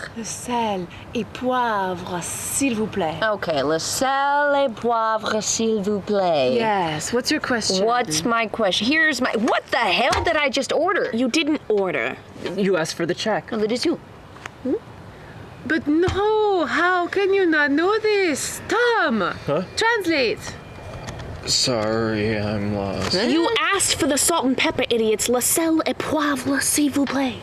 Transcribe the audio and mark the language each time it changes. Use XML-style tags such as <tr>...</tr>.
<fr>Le sel et poivre, s'il vous plaît. Okay, le sel et poivre, s'il vous plaît.</fr> <en>Yes. What's your question? What's my question? Here's my. What the hell did I just order? You didn't order. You asked for the check. No, that is you. But no, how can you not know this? Tom, translate. Sorry, I'm lost. You asked for the salt and pepper, idiots.</en> <fr>Le sel et poivre, s'il vous plaît.</fr>